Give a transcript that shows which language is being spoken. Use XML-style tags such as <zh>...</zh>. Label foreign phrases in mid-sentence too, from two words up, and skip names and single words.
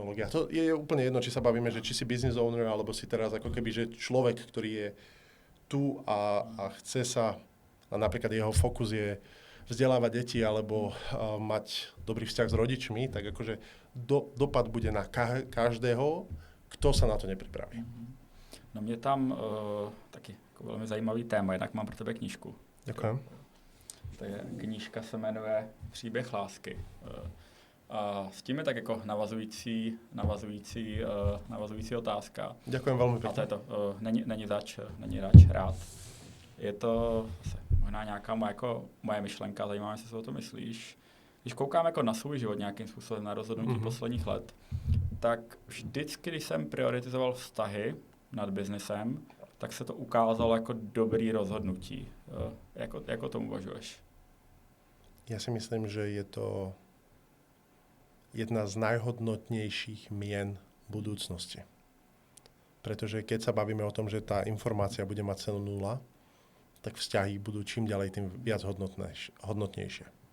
<sk>A to je úplne jedno, či sa bavíme, že či si</sk> <en>business owner,</en> <sk>alebo si teraz ako keby, že človek, ktorý je tu a chce sa, a napríklad jeho fokus je vzdelávať deti alebo mať dobrý vzťah s rodičmi, tak akože dopad bude na každého, kto sa na to nepripraví.</sk> <cs>No mě tam taky jako velmi zajímavý téma, jinak mám pro tebe knížku.</cs> <sk>Ďakujem.</sk> <cs>Knížka se jmenuje Příběh lásky. A s tím je tak jako navazující otázka.</cs> <sk>Ďakujem veľmi pekne.</sk> <cs>A to je to, není zač hrát. Je to možná nějaká moje myšlenka, zajímá mě, co o to myslíš. Když koukám jako na svůj život nějakým způsobem, na rozhodnutí posledních let, tak vždycky, když jsem prioritizoval vztahy nad biznesem, tak se to ukázalo jako dobrý rozhodnutí. Jak o tom uvažuješ?</cs> <sk>Ja si myslím, že je to jedna z najhodnotnejších mien budúcnosti. Pretože keď sa bavíme o tom, že tá informácia bude mať cenu 0, tak vzťahy budú čím ďalej tým viac hodnotnejšie.</sk>